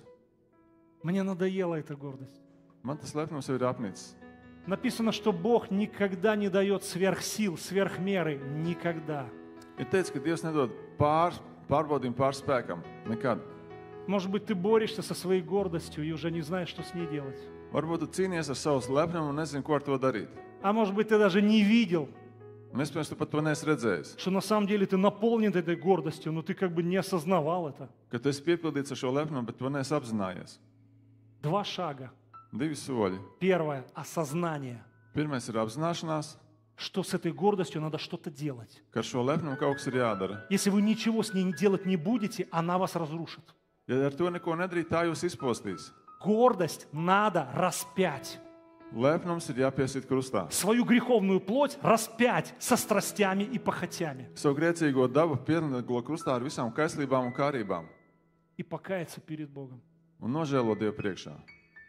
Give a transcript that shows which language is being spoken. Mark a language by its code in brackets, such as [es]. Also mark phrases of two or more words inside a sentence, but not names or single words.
[ru] Мне надоела эта гордость. [lv] Man tas lepnums jau ir apnicis. [ru] Написано, что Бог никогда не дает сверхсил, сверхмеры. Никогда. [lv] Ir teicis, ka Dievs nedod pārbaudījumu pārspēkam. Nekad. [ru] Может быть, ты борешься со своей гордостью и уже не знаешь, что с ней делать. [lv] Varbūt tu cīnies ar savu lepnumu un nezini, ko ar to darīt. [ru] А может быть, ты даже не видел, [lv] Un iespējams, tu pat to neesi redzējis. [ru] что на самом деле ты наполнен этой гордостью, но ты как бы не осознавал это. [lv] Ka tu esi piepildīts ar šo lepnumu, bet to neesi apzinājies. [ru] 2 шага. [lv] 2 soļi. [ru] Первое – осознание, [lv] Pirmais ir apzināšanās, [ru] что с этой гордостью надо что-то делать. [lv] ka ar šo lepnumu kaut kas ir jādara. [ru] Если вы ничего с ней делать не будете, она вас разрушит. [lv] Ja ar to neko nedarīt, tā jūs izpostīs. [ru] Гордость надо распять. [lv] Lepnums ir jāpiesīt krustā. [ru] Свою греховную плоть распять со страстями и похотями. [lv] Savu grēcīgo dabu pienaglo krustā ar visām kaislībām un kārībām [ru] И покаяться перед Богом. [lv] un nožēlo Dievu priekšā.